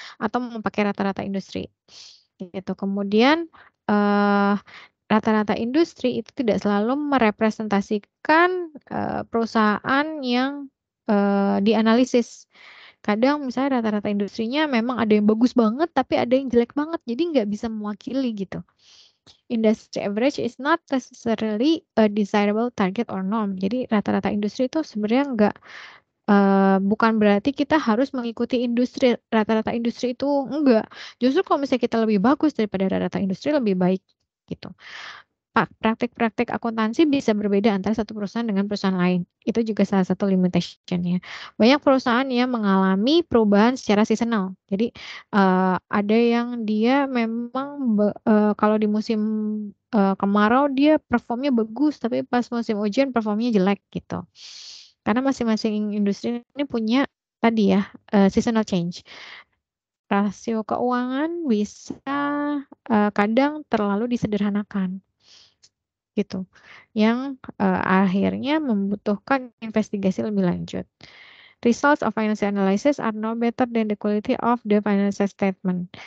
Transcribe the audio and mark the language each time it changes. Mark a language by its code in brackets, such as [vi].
[id] Atau mau pakai rata-rata industri? Gitu. Kemudian rata-rata industri itu tidak selalu merepresentasikan perusahaan yang dianalisis. Kadang misalnya rata-rata industrinya memang ada yang bagus banget, tapi ada yang jelek banget, jadi nggak bisa mewakili gitu. [en] Industry average is not necessarily a desirable target or norm. [id] Jadi rata-rata industri itu sebenarnya nggak bukan berarti kita harus mengikuti industri. Rata-rata industri itu enggak. Justru kalau misalnya kita lebih bagus daripada rata-rata industri lebih baik gitu. Praktik-praktik akuntansi bisa berbeda antara satu perusahaan dengan perusahaan lain. Itu juga salah satu limitation-nya. Banyak perusahaan yang mengalami perubahan secara seasonal. Jadi ada yang dia memang kalau di musim kemarau dia performnya bagus, tapi pas musim hujan performnya jelek gitu. Karena masing-masing industri ini punya tadi ya seasonal change. Rasio keuangan bisa kadang terlalu disederhanakan gitu, yang akhirnya membutuhkan investigasi lebih lanjut. [en] Results of financial analysis are no better than the quality of the financial statement.